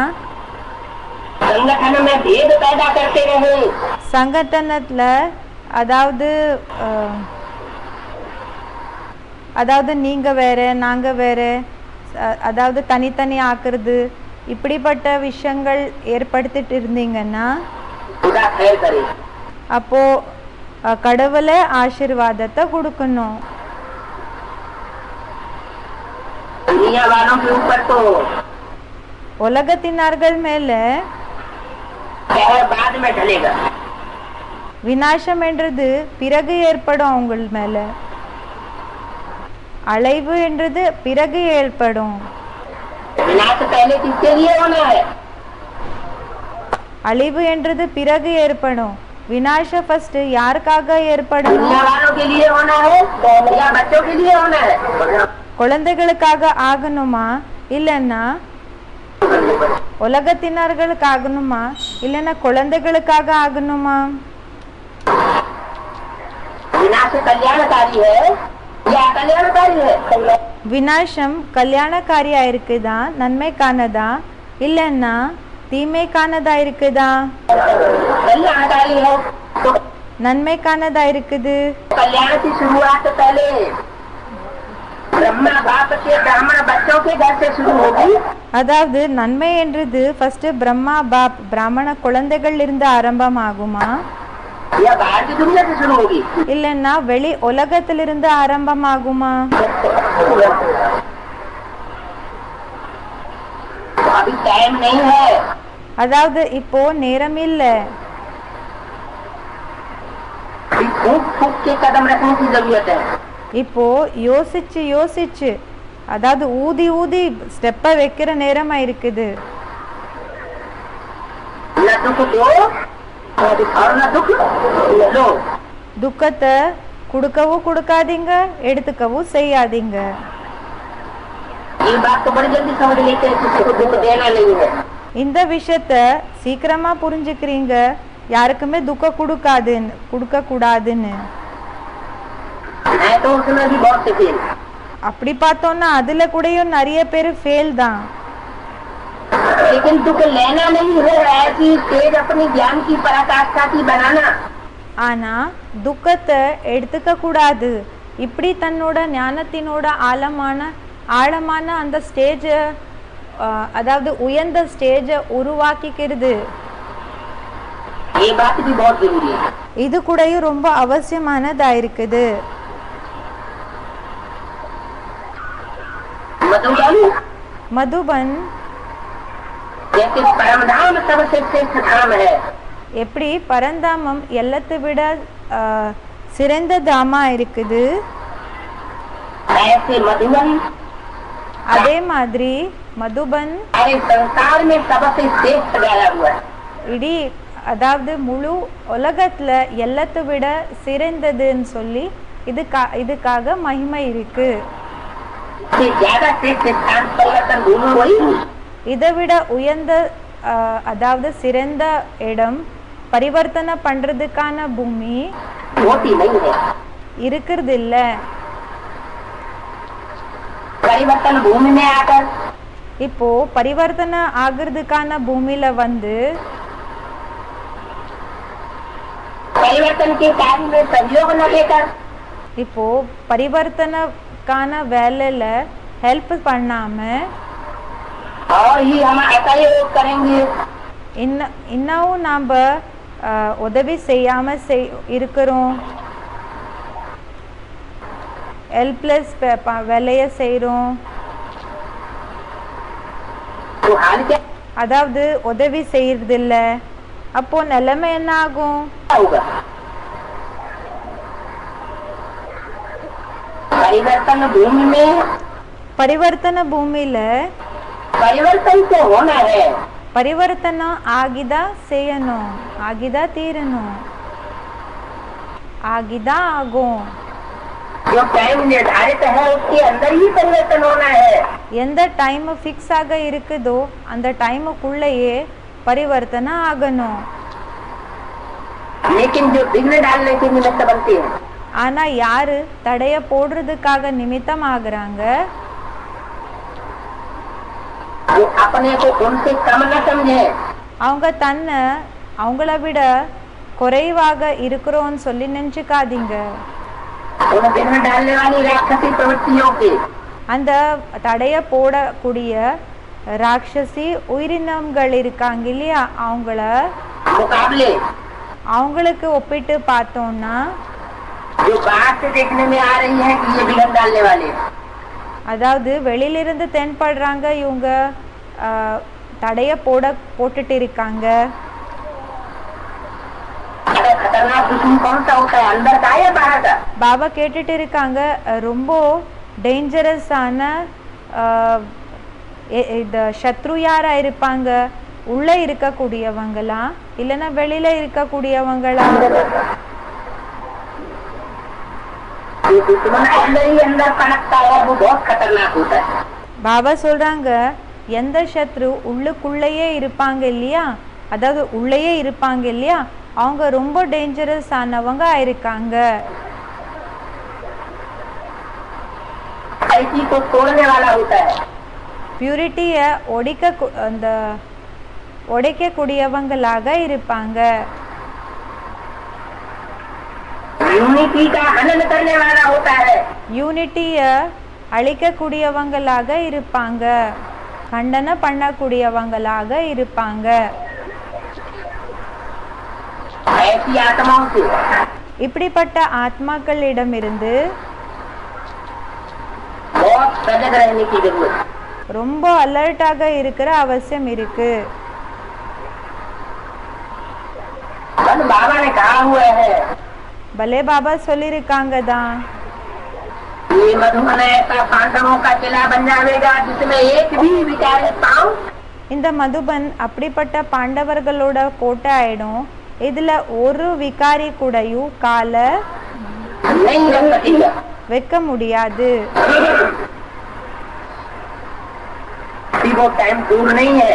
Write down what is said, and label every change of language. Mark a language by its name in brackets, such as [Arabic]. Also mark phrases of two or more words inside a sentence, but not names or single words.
[Hindi] संगठन में भेद पैदा करते रहे, [Tamil] சங்கத்தனத்துல அதாவது நீங்க வேற நாங்க வேற, அதாவது தனித்தனி ஆக்குறது, இப்படிப்பட்ட விஷயங்கள் ஏற்படுத்திட்டு இருந்தீங்கன்னா [Hindi] खुदा खैर करे। [Tamil] அப்போ கடவுளே ஆசீர்வாதத்தை கொடுக்கணும். [Hindi] दुनिया वालों के ऊपर तो [Tamil] உலகத்தினர்கள் மேல [Hindi] कहर बाद में ढलेगा। [Tamil] விநாசம் என்றது பிறகு ஏற்படும். அவங்க மேல அலைவு என்றது பிறகு ஏற்படும். [Hindi] विनाश पहले किसके लिए होना है? [Tamil] அழிவு என்றது பிறகு ஏற்படும். விநாசம் ஃபர்ஸ்ட் யாருக்காக ஏற்படும்? [Hindi] दुनिया वालों के लिए होना है या बच्चों के लिए होना है? [Tamil] குழந்தைகளுக்காக ஆகணுமா இல்லைன்னா உலகத்தினர்களுக்கு ஆகணுமா இல்லைன்னா குழந்தைகளுக்காக ஆகணுமா? [Hindi] विनाश कल्याणकारी है या अकल्याणकारी है? [Tamil] விநாசம் கல்யாணக்காரியா இருக்குதா, நன்மைக்கானதா இல்லைன்னா தீமைக்கானதா இருக்குதா? [Hindi] कल्याणकारी है तो [Tamil] நன்மைக்கானதா இருக்குது. [Hindi] कल्याण की शुरुआत पहले ब्रह्मा बाप के ब्राह्मण बच्चों के घर से शुरू होगी। [Tamil] அதாவது நன்மை என்றது ஃபர்ஸ்ட் பிரம்மா பாப் பிராமண குழந்தைகள் இருந்து ஆரம்பமாகுமா [Hindi] या बाहर की दुनिया से शुरू होगी? [Tamil] இல்லைன்னா வெளி உலகத்திலிருந்து ஆரம்பமாகுமா? [Hindi] तो अभी टाइम नहीं है। [Tamil] அதாவது இப்போ நேரம் இல்லை. [Hindi] अभी फूक फूक के कदम रखने की जरूरत है। [Tamil] இப்போ யோசிச்சு யோசிச்சு அதாவது ஊதி ஊதி ஸ்டெப்பை வைக்கிற நேரமா இருக்குது. [Hindi] न दुख दो और न दुख लो। [Tamil] துக்கத்தை கொடுக்கவும் கொடுக்காதீங்க, எடுத்துக்கவும் செய்யாதீங்க. [Hindi] ये बात तो बड़ी जल्दी समझ लेते हैं किसी को दुख देना नहीं है। [Tamil] இந்த விஷயத்த சீக்கிரமா புரிஞ்சுக்கிறீங்க, யாருக்குமே துக்கம் கொடுக்க கூடாதுன்னு. [Hindi] मैं तो उसमें भी बहुत से फेल। [Tamil] அப்படி பார்த்தோம்னா அதுல கூடயும் நிறைய பேர் ஃபெயில் தான். [Hindi] लेकिन दुख लेना नहीं है, ऐसी तेज अपनी ज्ञान की पराकाष्ठा की बनाना। [Tamil] ஆனா துக்கத்தை எடுத்துக்க கூடாது. இப்படி தன்னோட ஞானத்தினோட ஆழமான அந்த ஸ்டேஜ அதாவது உயர்ந்த ஸ்டேஜ உருவாக்கிக்கிறது. [Hindi] ये बात भी बहुत जरूरी है। [Tamil] இது கூடயும் ரொம்ப அவசியமானதா இருக்குது. மதுபன் [Hindi] जैसे परमधाम सबसे श्रेष्ठ धाम है, [Tamil] எப்படி பரந்தாமம் எல்லாத்தை விட சிறந்த தாமா இருக்குது, [Hindi] ऐसे मधुबन [Tamil] அதே மாதிரி மதுபன் [Hindi] सारे संसार में सबसे श्रेष्ठ गाया हुआ है। [Tamil] இடி அதாவது முழு உலகத்துல எல்லாத்தை விட சிறந்ததுன்னு சொல்லி இதுக்காக மகிமை இருக்கு. [Hindi] ज्यादा श्रेष्ठ स्थान परिवर्तन भूमि वही [Tamil] இதை விட உயர்ந்த அதாவது சிறந்த இடம் பரிவர்த்தனை பண்றதுக்கான பூமி [Hindi] होती नहीं है। [Tamil] இருக்கிறது இல்ல. [Hindi] परिवर्तन भूमि में आकर [Tamil] இப்போ பரிவர்த்தனை ஆகிறதுக்கான பூமியில வந்து [Hindi] परिवर्तन के कार्य में सहयोग न देकर [Tamil] இப்போ பரிவர்த்தனைக்கான வேலையில ஹெல்ப் பண்ணாம [Hindi] और ही हम असहयोग करेंगे। [Tamil] இன்னும் நாம உதவி செய்யாம இருக்கிறோம், ஹெல்ப்லெஸ் வேலைய செய்றோம். [Hindi] तो हाल क्या [Tamil] அதாவது உதவி செய்யறது இல்ல. அப்போ நிலைமை என்ன ஆகும்? [Hindi] होगा? परिवर्तन भूमि में [Tamil] பரிவர்த்தனை பூமியில [Hindi] परिवर्तन तो होना है। [Tamil] பரிவர்த்தனம் ஆகிதா செய்யணும், ஆகிதா தீரணும், ஆகிதா ஆகும். [Hindi] जो टाइम निर्धारित है उसके अंदर ही परिवर्तन होना है। [Tamil] எந்த [English] time fix [Tamil] ஆக இருக்குதோ அந்த டைமுக்குள்ளேயே பரிவர்த்தனை ஆகணும். [Hindi] लेकिन जो विघ्न डालने के निमित्त बनते हैं [Tamil] ஆனா யாரு தடைய போடுறதுக்காக நிமித்தம் ஆகுறாங்க? [Hindi] वो अपने को उनसे कम न समझे। [Tamil] அவங்க தன்னை அவங்கள விட குறைவாக இருக்கிறோன்னு சொல்லி நினைச்சுக்காதீங்க. [Hindi] उन विघ्न डालने वाली राक्षसी प्रवृत्तियों के [Tamil] அந்த தடைய போடக்கூடிய ராட்சசி உயிரினங்கள் இருக்காங்க இல்லையா, [Hindi] मुकाबले [Tamil] அவங்களுக்கு ஒப்பிட்டு பார்த்தோம்னா [Hindi] जो बाहर से देखने में आ रही है कि ये विघन डालने वाले हैं। [Tamil] அதாவது வெளியிலிருந்து தென்படுறாங்க இவங்க தடைய போட்டுட்டு இருக்காங்க. [Hindi] अगर खतरनाक दुश्मन कौन सा होता है, अंदर का या बाहर का? [Tamil] பாபா கேட்டுட்டு இருக்காங்க, ரொம்ப டேஞ்சரஸான இந்த சத்ரு யாரா இருப்பாங்க, உள்ள இருக்கக்கூடியவங்களா இல்லைன்னா வெளியில இருக்கக்கூடியவங்களா? [Hindi] ये दुश्मन अंदर ही अंदर पनपता है, वो बहुत खतरनाक होता है। [Tamil] பாபா சொல்றாங்க, எந்த சத்ரு உள்ளுக்குள்ளேயே இருப்பாங்க இல்லையா, அதாவது உள்ளேயே இருப்பாங்க இல்லையா, அவங்க ரொம்ப டேஞ்சரஸ் ஆனவங்க ஆயிருக்காங்க. [Hindi] ऐसी को तोड़ने वाला होता है। [Tamil] பியூரிட்டிய உடைக்கக்கூடியவங்களாக இருப்பாங்க. [Hindi] यूनिटी का हनन करने वाला होता है। [Tamil] யூனிட்டிய அழிக்கக்கூடியவங்களாக இருப்பாங்க, கண்டன பண்ணக்கூடியவங்களாக இருப்பாங்க. [Hindi] ऐसी आत्माओं से [Tamil] இப்படிப்பட்ட ஆத்மாக்களிடமிருந்து [Hindi] बहुत सजग रहने की जरूरत है। [Tamil] ரொம்ப அலர்ட்டாக இருக்கிற அவசியம் இருக்கு. [Hindi] बाबा ने कहा हुआ है, [Tamil] பலே பாபா சொல்லியிருக்காங்க தான், [Hindi] ये मधुबन ऐसा पांडवों का किला बन जाएगा जिसमें एक भी विचारित पांव [Tamil] இந்த மதுபன் அப்படிப்பட்ட பாண்டவர்களோட கோட்டை ஆயிடும், இதுல ஒரு விகாரி கூடயும் கால [Hindi] नहीं रख सकेगा। [Tamil] வைக்க முடியாது. [Hindi] वो टाइम दूर नहीं है।